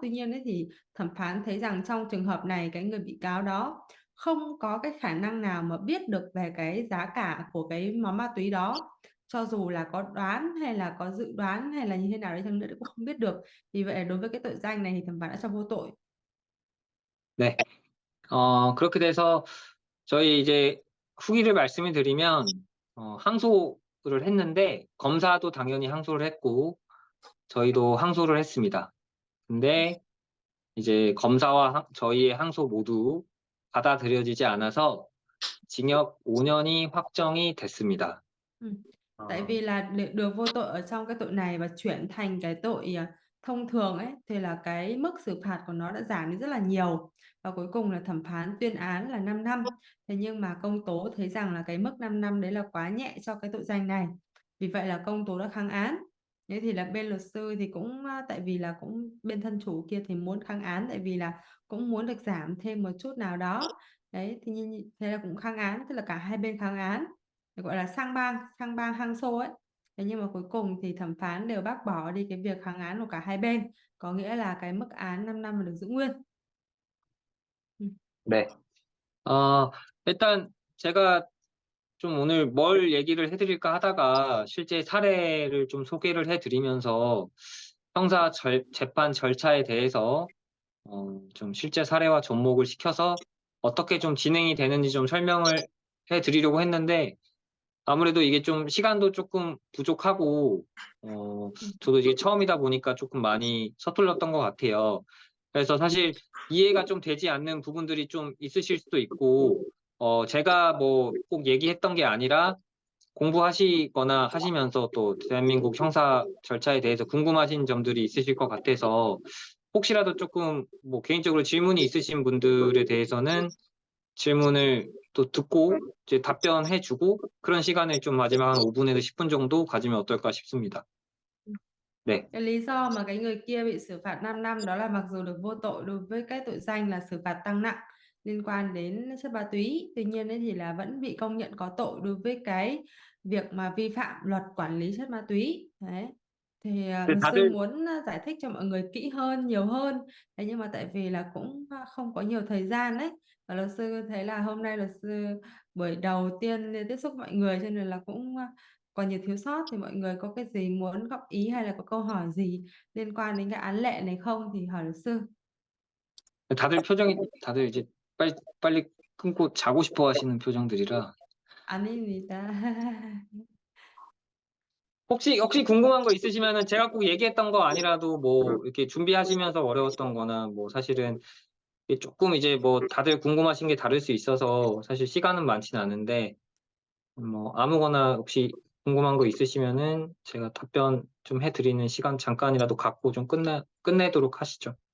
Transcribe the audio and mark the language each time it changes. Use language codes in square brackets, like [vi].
[vi] Tuy nhiên ấy thì thẩm phán thấy rằng trong trường hợp này cái người bị cáo đó không có cái khả năng nào mà biết được về cái giá cả của cái món ma túy đó, cho dù là có đoán hay là có dự đoán hay là như thế nào đấy chăng nữa cũng không biết được. Vì vậy đối với cái tội danh này thì thẩm phán đã cho vô tội. [ko] 네. 그렇게 돼서 저희 이제 후기를 말씀을 드리면 항소를 했는데 검사도 당연히 항소를 했고 저희도 항소를 했습니다. 근데 이제 검사와 저희의 항소 모두 받아들여지지 않아서 징역 5년이 확정이 됐습니다. [vi] Ừ. Tại 어, vì là để được vô tội ở trong cái tội này và chuyển thành cái tội thông thường ấy thì là cái mức xử phạt của nó đã giảm đi rất là nhiều, và cuối cùng là thẩm phán tuyên án là 5 năm. Thế nhưng mà công tố thấy rằng là cái mức 5 năm đấy là quá nhẹ cho cái tội danh này, vì vậy là công tố đã kháng án. Thế thì là bên luật sư thì cũng tại vì là cũng bên thân chủ kia thì muốn kháng án tại vì là cũng muốn được giảm thêm một chút nào đó. Đấy thì thế là cũng kháng án, tức là cả hai bên kháng án, gọi là sang bang hăng xô ấy. Thế nhưng mà cuối cùng thì thẩm phán đều bác bỏ đi cái việc kháng án của cả hai bên, có nghĩa là cái mức án 5 năm được giữ nguyên. Ừ. [ko] 네. 일단 제가 좀 오늘 뭘 얘기를 해드릴까 하다가 실제 사례를 좀 소개를 해드리면서 재판 절차에 대해서 좀 실제 사례와 접목을 시켜서 어떻게 좀 진행이 되는지 좀 설명을 해드리려고 했는데 아무래도 이게 좀 시간도 조금 부족하고 저도 이게 처음이다 보니까 조금 많이 서툴렀던 것 같아요. 그래서 사실 이해가 좀 되지 않는 부분들이 좀 있으실 수도 있고 제가 뭐 꼭 얘기했던 게 아니라 공부하시거나 하시면서 또 대한민국 형사 절차에 대해서 궁금하신 점들이 있으실 것 같아서 혹시라도 조금 뭐 개인적으로 질문이 있으신 분들에 대해서는 질문을 또 듣고 이제 답변해주고 그런 시간을 좀 마지막 한 5분에서 10분 정도 가지면 어떨까 싶습니다. 네, [vi] Cái lý do mà cái người kia bị xử phạt 5 năm đó là mặc dù được vô tội đối với cái tội danh là xử phạt tăng nặng liên quan đến chất ma túy, tuy nhiên ấy thì là vẫn bị công nhận có tội đối với cái việc mà vi phạm luật quản lý chất ma túy. Đấy. Thì [ko] 근데 [vi] luật sư [ko] 다들 [vi] muốn giải thích cho mọi người kỹ hơn, nhiều hơn. Thế nhưng mà tại vì là cũng không có nhiều thời gian đấy. Và luật sư thấy là hôm nay luật sư buổi đầu tiên tiếp xúc mọi người cho nên là cũng còn nhiều thiếu sót, thì mọi người có cái gì muốn góp ý hay là có câu hỏi gì liên quan đến cái án lệ này không thì hỏi luật sư. [ko] 다들 표정이 다들 이제 빨리 끊고 자고 싶어 하시는 표정들이라 아닙니다. 혹시 궁금한 거 있으시면은 제가 꼭 얘기했던 거 아니라도 뭐 이렇게 준비하시면서 어려웠던 거나 뭐 사실은 이게 조금 이제 뭐 다들 궁금하신 게 다를 수 있어서 사실 시간은 많진 않은데 뭐 아무거나 혹시 궁금한 거 있으시면은 제가 답변 좀 해드리는 시간 잠깐이라도 갖고 좀 끝내도록 하시죠.